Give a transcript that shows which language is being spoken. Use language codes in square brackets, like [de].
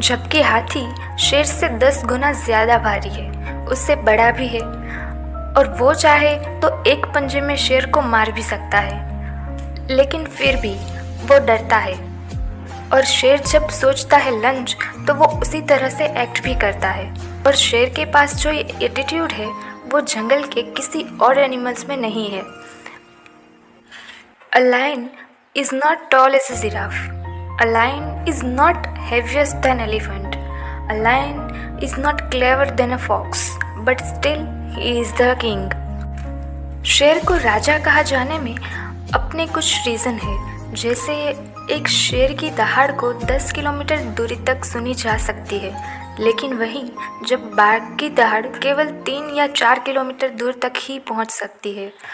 [hi] जबकि हाथी शेर से 10 गुना ज़्यादा भारी है, उससे बड़ा भी है, और वो चाहे तो एक पंजे में शेर को मार भी सकता है, लेकिन फिर भी वो डरता है। और शेर जब सोचता है लंच तो वो उसी तरह से एक्ट भी करता है। और शेर के पास जो एटीट्यूड है वो जंगल के किसी और एनिमल्स में नहीं है। [en] A lion is not tall as a giraffe. A lion is not heaviest than elephant. A lion is not clever than a fox. But still he is the king. [hi] शेर को राजा कहा जाने में अपने कुछ रीज़न है। जैसे एक शेर की दहाड़ को 10 किलोमीटर दूरी तक सुनी जा सकती है, लेकिन वहीं जब बाघ की दहाड़ केवल 3 या 4 किलोमीटर दूर तक ही पहुंच सकती है।